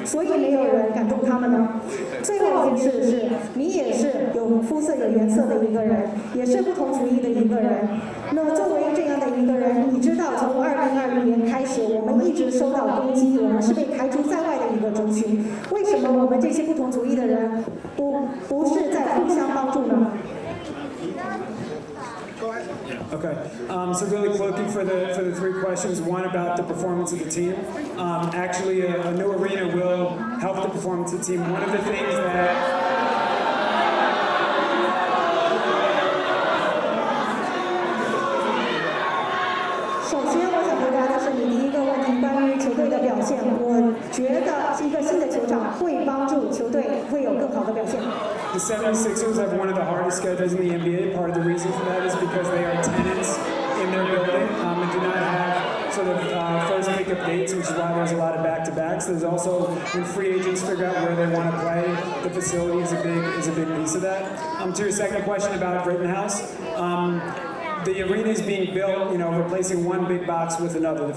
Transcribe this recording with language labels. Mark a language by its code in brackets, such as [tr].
[zh] 所以没有人敢动他们呢？最后一件事是，你也是有肤色有颜色的一个人，也是不同族裔的一个人。那作为这样的一个人，你知道从2020年开始，我们一直受到攻击，我们是被排除在外的一个族群。为什么我们这些不同族裔的人不是在互相帮助呢？ [en] Okay, so really looking for the three questions. One about the performance of the team. Actually, a new arena will help the performance of the team. One of the things that [zh] 首先，我想回答的是你第一个问题，关于球队的表现。我觉得一个新的球场会帮助球队会有更好的表现。 [en] The 76ers have one of the hardest schedules in the NBA. Part of the reason for that is because they are tenants in their building and do not have sort of first pickup dates, which is why there's a lot of back-to-backs. There's also when free agents figure out where they want to play, the facility is a big piece of that. To your second question about Rittenhouse. The arena is being built, replacing one big box with another.